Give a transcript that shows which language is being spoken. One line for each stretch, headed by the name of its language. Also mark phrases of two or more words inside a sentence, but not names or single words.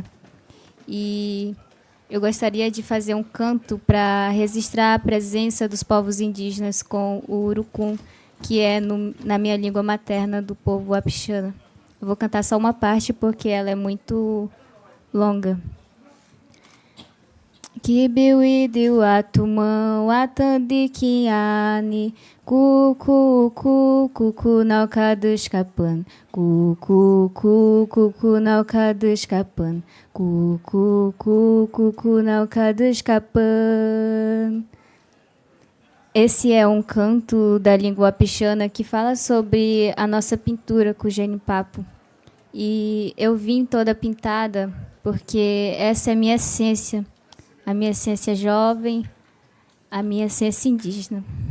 Portuguese: E eu gostaria de fazer um canto para registrar a presença dos povos indígenas com o urucum, que é na minha língua materna do povo Apixana. Eu vou cantar só uma parte porque ela é muito longa.
Wapishana: Kibiwidiu atumão atandikiani kuku naukadus kapan kuku naukadus kapan kuku naukadus kapan.
Portuguese: Esse é um canto da língua apixana que fala sobre a nossa pintura com o genipapo. E eu vim toda pintada porque essa é a minha essência jovem, a minha essência indígena.